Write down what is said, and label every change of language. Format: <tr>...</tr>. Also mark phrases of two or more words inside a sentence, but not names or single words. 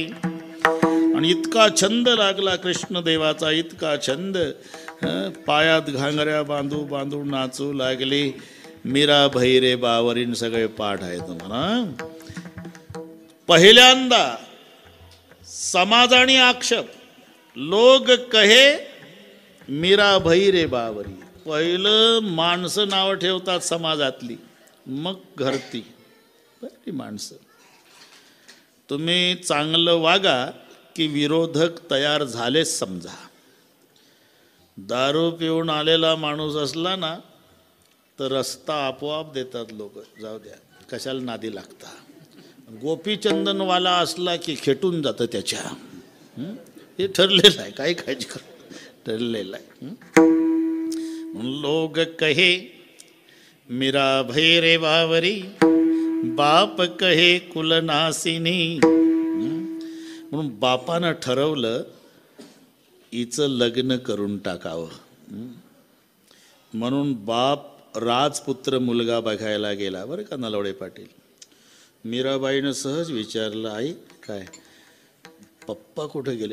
<mr>आणि इतका छंद लागला कृष्णदेवाचा, इतका छंद, पायात घांगऱ्या बांधू बांधू नाचू लागली. मीरा भैरे बावरीन सगळे पाठ आहे तुम्हाला. पहिल्यांदा समाजाने आक्षेप,</mr> <hi>लोग कहे मीरा भैरे बावरी.</hi> <mr>पहिलं माणसं नावं ठेवतात समाजातली, मग घरती बरी माणसं. तुम्ही चांगलं वागा की विरोधक तयार झालेच समजा. दारू पिऊन आलेला माणूस असला ना तर रस्ता आपोआप देतात लोक, जाऊ द्या कशाला नादी लागता. गोपीचंदनवाला असला की खेटून जातं त्याच्या. हे ठरलेलं आहे, काही काळजी कर, ठरलेलं आहे.</mr> <hi>लोग कहे मीरा भैरे बावरी, बाप कहे कुलनासिनी.</hi> <mr>म्हणून बापानं ठरवलं हिचं लग्न करून टाकावं. म्हणून बाप राजपुत्र मुलगा बघायला गेला. बरं का नलवडे पाटील. मीराबाईनं सहज विचारलं, आई काय पप्पा कुठे गेले?</mr>